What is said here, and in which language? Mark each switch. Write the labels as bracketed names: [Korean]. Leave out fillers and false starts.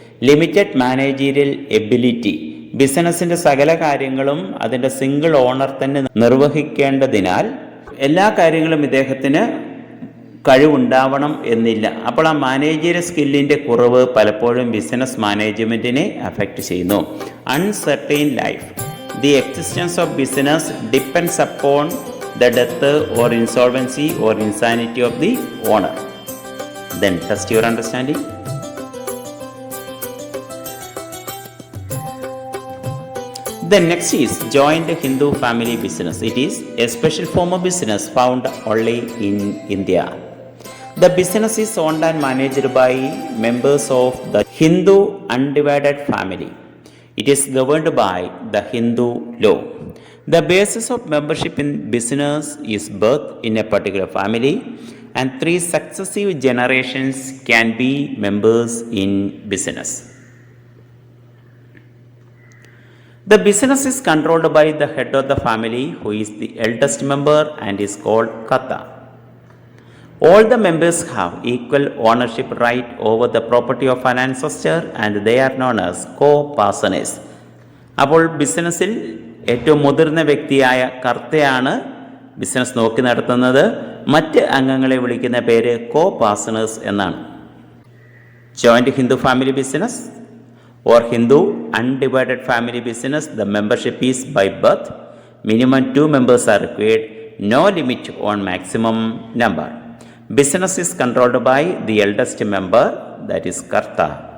[English] Limited managerial ability. [Malayalam] ബിസിനസ്സിൻ്റെ സകല കാര്യങ്ങളും അതിൻ്റെ സിംഗിൾ ഓണർ തന്നെ നിർവഹിക്കേണ്ടതിനാൽ എല്ലാ കാര്യങ്ങളും ഇദ്ദേഹത്തിന് കഴിവുണ്ടാവണം എന്നില്ല. അപ്പോൾ ആ മാനേജീരിയൽ സ്കില്ലിൻ്റെ കുറവ് പലപ്പോഴും ബിസിനസ് മാനേജ്മെൻറ്റിനെ അഫക്റ്റ് ചെയ്യുന്നു. [English] Uncertain life. The existence of business depends upon the death or insolvency or insanity of the owner. Then test your understanding. Then next is joint Hindu family business. It is a special form of business found only in India. The business is owned and managed by members of the Hindu undivided family. It is governed by the Hindu law. The basis of membership in business is birth in a particular family, and 3 successive generations can be members in business. The business is controlled by the head of the family, who is the eldest member and is called Karta. All the members have equal ownership right over the property of an ancestor, and they are known as co-partners. [Malayalam] അപ്പോൾ ബിസിനസ്സിൽ ഏറ്റവും മുതിർന്ന വ്യക്തിയായ കർത്തയാണ് business നോക്കി നടത്തുന്നത്. മറ്റ് അംഗങ്ങളെ വിളിക്കുന്ന പേര് കോ-പാർട്ട്നേഴ്സ് എന്നാണ്. [English] Joint Hindu family business or Hindu undivided family business, the membership is by birth. Minimum 2 members are required. No limit on maximum number. Business is controlled by the eldest member, that is Karta.